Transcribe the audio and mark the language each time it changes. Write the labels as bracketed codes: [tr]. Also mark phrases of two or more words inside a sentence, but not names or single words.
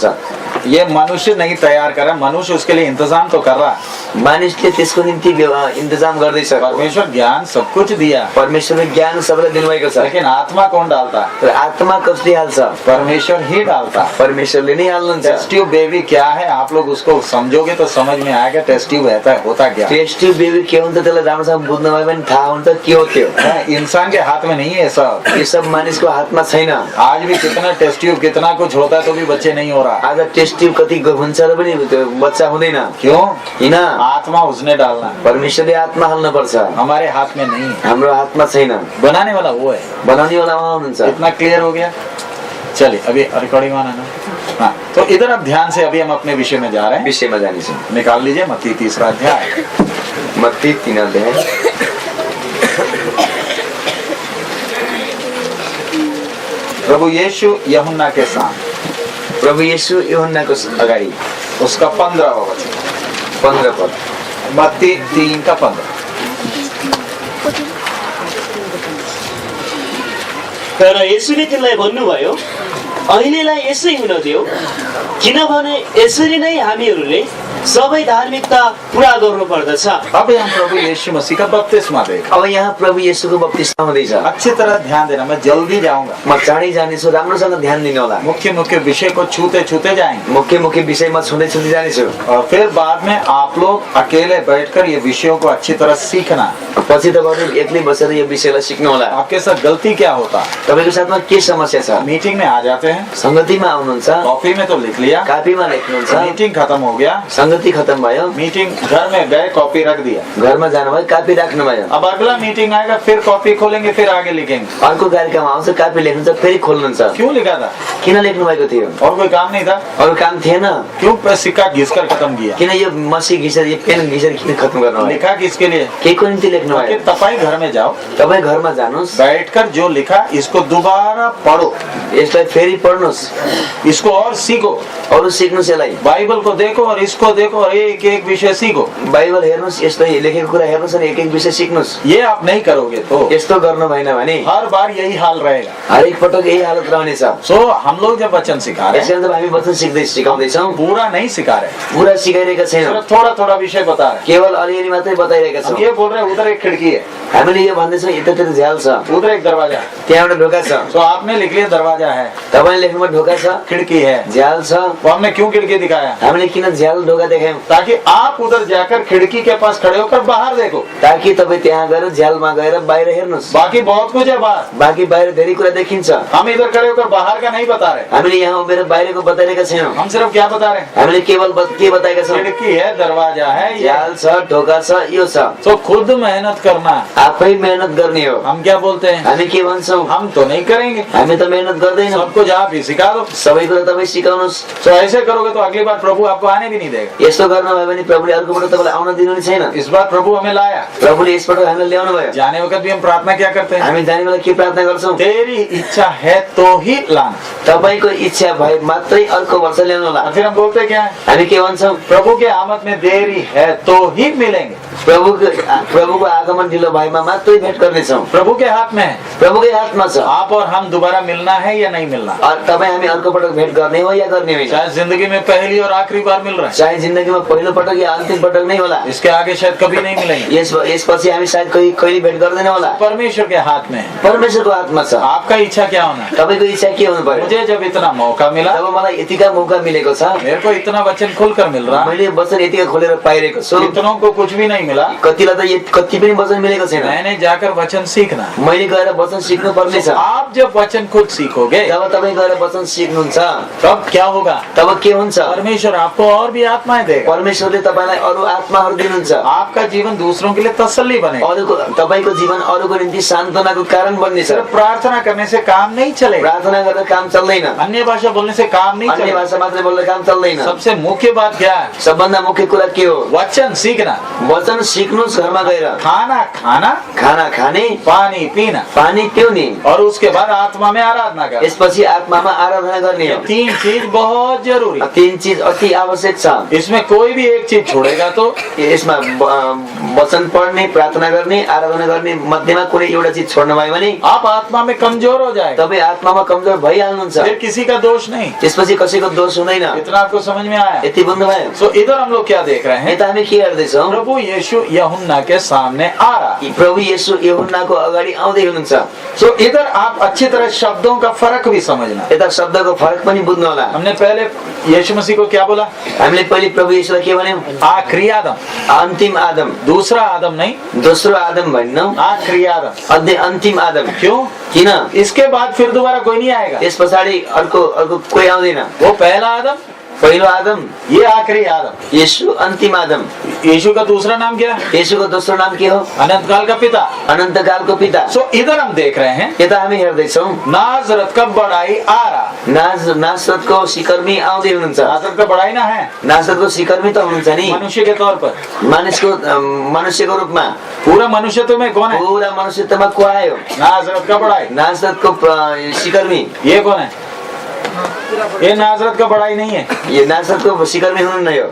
[hi] ये मनुष्य नहीं तैयार कर रहा, मनुष्य उसके लिए इंतजाम तो कर रहा। [ne] मानिसले त्यसको निम्ति इन्तजाम गर्दैछ। [hi] परमेश्वर ज्ञान सब कुछ दिया, [ne] परमेश्वरले ज्ञान सबैलाई दिनुभएको छ। [hi] लेकिन आत्मा कौन डालता? [ne] तर आत्मा कसले हाल्छ? [hi] परमेश्वर ही डालता। [ne] परमेश्वरले नै हाल्नुहुन्छ। [en] test tube baby [hi] क्या है, आप लोग उसको समझोगे तो समझ में आएगा। [en] test tube [hi] होता क्या? [en] test tube baby [ne] के हुन्छ त्यसलाई राम्रोसँग बुझ्न भयो भने थाहा हुन्छ के हो त्यो। [hi] इंसान के हाथ में नहीं है सब। [ne] यो सब मानिसको हातमा छैन। [hi] आज भी कितना [en] test tube [hi] कितना कुछ होता है तो भी बच्चे नहीं हो रहा। [ne] आज [en] test tube [ne] कति हुन्छ र पनि त्यो बच्चा हुँदैन। [hi] क्यों? [ne] किन? [hi] आत्मा उसने डालना, [ne] परमेश्वरले आत्मा हाल्नु पर्छ। [hi] हमारे हाथ में नहीं है। [ne] हाम्रो हातमा छैन। [hi] बनाने वाला वो है। [ne] बनाउने वाला उहाँ हुनुहुन्छ। [hi] इतना क्लियर हो गया? चलिए, अभी रिकॉर्डिंग आना ना। हाँ, तो इधर अब ध्यान से अभी हम अपने विषय में जा रहे हैं। [ne] विषयमा जानेछौँ। [hi] निकाल लीजिए मत्ती 3 अध्याय। [ne] मत्ती 3 अध्याय। [hi] प्रभु यीशु यूहन्ना के साथ, [ne] प्रभु येशू यूहन्नाको अगाडि [hi] उसका 15वां वचन, [ne] 15 पद। [hi] मत्ती 3 का 15। [ne] तर यसुले तिनलाई भन्नुभयो, अहिलेलाई यसै हुन दियो, किनभने यसरी नै हामीहरूले सबै धार्मिकता पूरा गर्नुपर्दछ। [hi] अब यहाँ प्रभु यीशु मसीह का बपतिस्मा देख। [ne] अब यहाँ प्रभु येशूको बप्तिस्मा हुँदैछ। [hi] अच्छी तरह ध्यान देना, मैं जल्दी जाऊंगा। [ne] म चाँडै जानेछु, राम्रोसँग ध्यान दिनु होला। [hi] मुख्य मुख्य विषय को छूते छूते जाएंगे। [ne] मुख्य मुख्य विषयमा छुँदै छुँदै जानेछु। [hi] और फिर बाद में आप लोग अकेले बैठकर ये विषयों को अच्छी तरह सीखना। [ne] पछि तपाईहरु एक्लै बसेर यो विषयलाई सिक्नु होला। [hi] आपके साथ गलती क्या होता है? [ne] तपाईको साथमा के समस्या छ? [hi] मीटिंग में आ जाते हैं, [ne] संगतिमा आउनुहुन्छ, [hi] कॉपी में तो लिख लिया, [ne] कापीमा लेख्नुहुन्छ, [hi] मीटिंग खत्म हो गया, [ne] संगति खत्म भयो, [hi] मीटिंग घर में गए, कॉपी रख दिया, [ne] घरमा जानुभयो, कापी राख्नु भयो। [hi] अब अगला मीटिंग आएगा, फिर कॉपी खोलेंगे, फिर आगे लिखेंगे। [ne] अर्को कार्यक्रम आउँछ, कापी लेख्नुहुन्छ, फेरि खोल्नुहुन्छ। [hi] क्यों लिखा था? [ne] किन लेख्नु भएको थियो? [hi] और कोई काम नहीं था? [ne] अरु काम थिएन? [hi] क्यों सिक्का घिसकर खत्म किया? [ne] किन यो मसी घिसेर यो पेन घिसेर किन खत्म गर्नु भयो? [hi] लिखा किसके लिए? [ne] केको निम्ति लेख्नु कि भयो? [hi] तपाई घर में जाओ, [ne] तपाई घरमा जानुस्, [hi] बैठकर जो लिखा इसको दोबारा पढ़ो, [ne] यसलाई फेरि पढ्नुस्, [hi] इसको और सीखो, [ne] अरु सिक्नुस्, यसलाई [hi] बाइबल को देखो और इसको देखो और एक एक विषय सीखो। [ne] बाइबल हेर्नुस्, यसलाई लेखेको कुरा हेर्नुस् अनि एक एक विषय सिक्नुस्। [hi] ये आप नहीं करोगे तो [ne] यस्तो गर्नु भएन भने [hi] हर बार यही हाल रहेगा। [ne] हरेक पटक यही हालत रहनेछ। [hi] सो हम लोग जब वचन सिखा रहे हैं, [ne] यसैले त हामी वचन सिकाउँदैछौँ, [hi] पूरा नहीं सिखा रहे, [ne] पुरा सिकाइरहेका छैनौँ, [hi] सिर्फ थोड़ा थोड़ा विषय बता रहे। [ne] केवल अलिअलि मात्रै बताइरहेका [hi] हम [ne] छौँ। [hi] ये बोल रहे हैं, उधर एक खिड़की है, [ne] हामीले यो भन्दैछौँ यतातिर झ्याल छ, [hi] उधर एक दरवाजा है, [ne] त्यहाँ एउटा ढोका छ। [hi] तो आपने लिख लिया दरवाजा है, [ne] तपाईले लेख्नुमा ढोका छ, [hi] खिड़की है, [ne] झ्याल छ। [hi] तो हमने क्यों खिड़की दिखाया? [ne] हामीले किन झ्याल ढोका देखायौँ? [hi] ताकि आप उधर जाकर खिड़की के पास खड़े होकर बाहर देखो। [ne] ताकि तपाईँ त्यहाँ गएर झ्यालमा गएर बाहिर हेर्नुस्। [hi] बाकी बहुत कुछ है बाहर, [ne] बाँकी बाहिर धेरै कुरा देखिन्छ। [hi] हम इधर खड़े होकर बाहर का नहीं बता रहे, [ne] हामीले यहाँ उभिएर बाहिरको बताइरहेका छैनौँ। [hi] हम सिर्फ क्या बता रहे हैं? [ne] हामीले केवल के बताएका छौँ? [hi] खिड़की है, दरवाजा है, ये [ne] झ्याल छ, ढोका छ, यो छ। [hi] तो खुद मेहनत करना, [ne] आफै मेहनत गर्ने हो। [hi] हम क्या बोलते हैं, [ne] हामी के भन्छौँ, [hi] हम तो नहीं करेंगे, [ne] हामी त मेहनत गर्दैनौँ, [hi] सब कुछ आप ही सिखा दो। [ne] सबै कुरा तपाईँ सिकाउनुहोस्। [hi] तो ऐसे करोगे तो अगली बार प्रभु आपको आने भी नहीं देगा। [ne] यस्तो गर्नुभयो भने प्रभुले अर्कोपल्ट तपाईँलाई आउन दिनु छैन। [hi] इस बार प्रभु हमें लाया, [ne] प्रभुले यसपल्ट हामीलाई ल्याउनु भयो। [hi] जाने वक्त भी हम प्रार्थना क्या करते हैं, [ne] हामी जाने बेला के प्रार्थना गर्छौँ, [hi] तेरी इच्छा है तो ही लाना। [ne] तपाईँको इच्छा भए मात्रै अर्को वर्ष ल्याउनु होला। [hi] और फिर हम बोलते क्या है, [ne] हामी के भन्छौँ, [hi] प्रभु के आमद में देरी है तो ही मिलेंगे। [ne] प्रभुको आगमन ढिलो भएमा मात्रै भेट गर्नेछौँ। [hi] प्रभु के हाथ में है, [ne] प्रभुकै हातमा छ। [hi] आप और हम दोबारा मिलना है या नहीं मिलना। [ne] और तपाईँ हामी अर्को पटक भेट गर्ने हो या गर्ने होइन। [hi] शायद जिंदगी में पहली और आखिरी बार मिल रहा है, [ne] चाहे जिन्दगीमा पहिलो पटक या अन्तिम पटक नै होला। [hi] इसके आगे शायद कभी नहीं मिलेंगे। [ne] यसपछि हामी सायद कहिले भेट गर्दैन होला। [hi] परमेश्वर के हाथ में है, [ne] परमेश्वरको हातमा छ। [hi] आपका इच्छा क्या होना है। [ne] तपाईँको इच्छा के हुनु पर्यो। [hi] मुझे जब इतना मौका मिला, [ne] जब मलाई यतिका मौका मिलेको छ, [hi] मेरे को इतना वचन खुलकर मिल रहा, [ne] मैले वचन यतिका खोलेर पाइरहेको छु। [hi] इतनों को कुछ भी नहीं मिला, [ne] कतिलाई त कति पनि वचन मिलेको छैन। [hi] मैंने जाकर वचन सीखना। [ne] मैले गएर वचन सिक्नु पर्ने छ। [hi] आप जब वचन खुद सीखोगे, [ne] जब तपाईँ गएर वचन सिक्नुहुन्छ [hi] तब क्या होगा, [ne] तब के हुन्छ, [hi] परमेश्वर आपको और भी आत्माएं देगा। [ne] परमेश्वरले तपाईँलाई अरू आत्माहरू दिनुहुन्छ। [hi] आपका जीवन दूसरों के लिए तसल्ली बनेगा। [ne] अरूको तपाईँको जीवन अरूको निम्ति सान्त्वनाको कारण बन्नेछ। [hi] सिर्फ प्रार्थना करने से काम नहीं चलेगा, [ne] प्रार्थना गर्दा काम चल्दैन। [hi] अन्य भाषा बोलने से काम नहीं [ne] अन्य [hi] चलेगा। [ne] भाषा मात्रै बोल्दा काम चल्दैन। [hi] सबसे मुख्य बात क्या है, [ne] सबभन्दा मुख्य कुरा के हो, [hi] वचन सीखना। [ne] वचन सिक्नुहोस्। घरमा गएर [hi] खाना खाना, [ne] खाना खाने, [hi] पानी पीना, [ne] पानी पिउने, [hi] और उसके बाद आत्मा में आराधना करना। [ne] यसपछि आत्मामा आराधना गर्ने [hi] ये [ne] हो। [hi] तीन चीज बहुत जरूरी। [ne] तीन चीज अति आवश्यक छ। [hi] इसमें कोई भी एक चीज छोड़ेगा तो [ne] यसमा वचन पढ्ने, प्रार्थना गर्ने, आराधना गर्ने मध्येमा कुनै एउटा चीज छोड्नु भयो भने [hi] आप आत्मा में कमजोर हो जाएगा। [ne] तपाईँ आत्मामा कमजोर भइहाल्नुहुन्छ। [hi] फिर किसी का दोष नहीं। [ne] त्यसपछि कसैको दोष हुँदैन। [hi] इतना आपको समझ में आया। [ne] यति बुझ्नुभयो। [hi] सो इधर हम लोग क्या देख रहे हैं, [ne] यता हामी के हेर्दैछौँ, [hi] प्रभु यीशु यूहन्ना के सामने आ रहा है। [ne] प्रभु येशू यूहन्नाको अगाडि आउँदै हुनुहुन्छ। [hi] सो इधर आप अच्छी तरह शब्दों का फर्क भी समझना। [ne] यता शब्दको फरक पनि बुझ्नु होला। [hi] हमने पहले यीशु मसीह को क्या बोला, [ne] हामीले पहिले प्रभु येशूलाई के भन्यौँ, [hi] आखिरी आदम। [ne] अन्तिम आदम, [hi] दूसरा आदम नहीं, [ne] दोस्रो आदम भन्नौँ, [hi] आखिरी आदम। [ne] अन्तिम आदम। [hi] क्यों, [ne] किन, [hi] इसके बाद फिर दोबारा कोई नहीं आएगा। [ne] त्यस पछाडि अर्को कोही आउँदैन। [hi] वो पहला आदम, [ne] पहिलो आदम, [hi] ये आखिरी आदम। [ne] येशू अन्तिम आदम। [hi] यीशु का दूसरा नाम क्या है, [ne] येशूको दोस्रो नाम के हो, [hi] अनंत काल का पिता। [ne] अनन्तकालको पिता। [hi] सो इधर हम देख रहे हैं, [ne] यता हामी हेर्दैछौँ, [hi] नाजरत का बड़ाई आ रहा। [ne] नासरतको सिकर्मी आउँदै हुनुहुन्छ। [hi] नाजरत का बड़ाई ना है, [ne] नासरतको सिकर्मी त हुनुहुन्छ नि, [hi] मनुष्य के तौर पर। [ne] मनुष्यको रूपमा। [hi] पूरा मनुष्यत्व में कौन है, [ne] पुरा मनुष्यत्वमा को आयो, [hi] नाजरत का बड़ाई। [ne] नासरतको सिकर्मी। [hi] ये कौन है, ये नाजरत का बड़ाई नहीं है, [ne] ये नासरतको सिकर्मी हुनुहुन्न। यो